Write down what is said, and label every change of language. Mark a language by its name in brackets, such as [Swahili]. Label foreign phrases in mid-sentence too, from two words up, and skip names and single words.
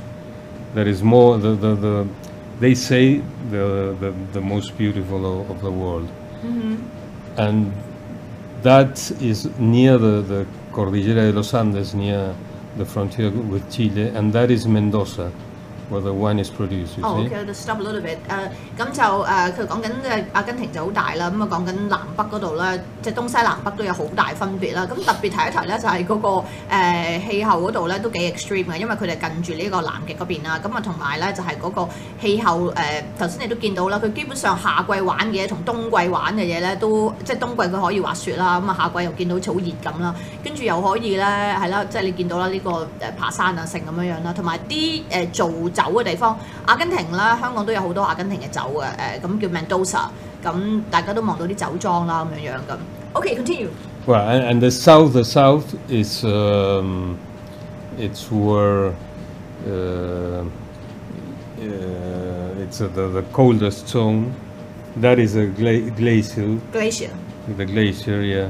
[English] That is more they say the most beautiful of the world. Mm-hmm. And that is near the Cordillera de los Andes, near the frontier with Chile, and that is Mendoza. where the wine is produced. You Oh, see? okay, let's stop a little bit. [Cantonese] 咁就佢講緊即係阿根廷就好大啦，咁啊講緊南北嗰度咧，即係東西南北都有好大分別啦。咁特別提一提咧，就係嗰個氣候嗰度咧都幾 extreme 嘅，因為佢哋近住呢個南極嗰邊啦。咁啊同埋咧就係嗰個氣候頭先你都見到啦，佢基本上夏季玩嘅嘢同冬季玩嘅嘢咧都即係冬季佢可以滑雪啦，咁啊夏季又見到好似好熱咁啦，跟住又可以咧係啦，即係你見到啦呢個爬山啊成咁樣樣啦，同埋啲做酒嘅地方，阿根廷啦，香港都有好多阿根廷嘅酒嘅，咁叫 Mendoza， 咁大家都望到啲酒莊啦咁樣樣咁。 [English] Okay, continue. Well, and the south is it's where it's the coldest zone. That is a glacier. Glacier. The glacier, yeah.